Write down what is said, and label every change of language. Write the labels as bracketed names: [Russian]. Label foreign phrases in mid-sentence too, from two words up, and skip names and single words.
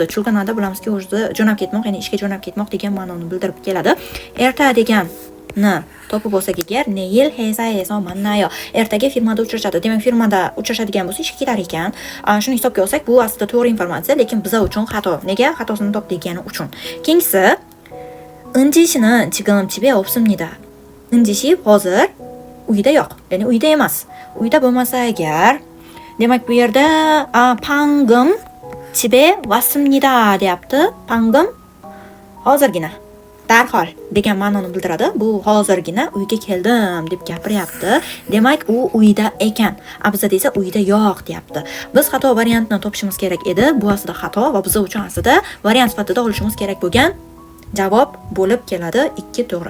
[Uzbek] Chulganada bilamizki, o'zi jo'nab ketmoq, ya'ni ishga jo'nab ketmoq degan ma'noni bildirib keladi. Erta deganni topib olsak agar [Korean] 내일 회사에서 만나요 [Uzbek] ertaga firmada uchrashadi. Demak, firmada uchrashadigan bo'lsa ishga ketar ekan. Shuni hisobga olsak, bu aslida to'g'ri informatsiya, lekin biz uchun xato. Nega? Xatosini top degani uchun. Keyingisi [Korean] 은지씨는 지금 집에 없습니다. [Uzbek] 은지씨 hozir uyda yo'q, ya'ni uyda emas. Uyda bo'lmasa agar, demak bu yerda [Korean] 방금 집에 왔습니다 [Uzbek] deyapti. 방금 hozirgina, darhol degan ma'noni bildiradi. Bu hozirgina uyga keldim deb gapiryapti. Demak, u uyda ekan. Bizda esa uyda yo'q deyapti. Biz xato variantni topishimiz kerak edi. Bu aslida xato va biz uchun aslida variant sifatida olishimiz kerak bo'lgan javob bo'lib keladi 2 to'g'ri.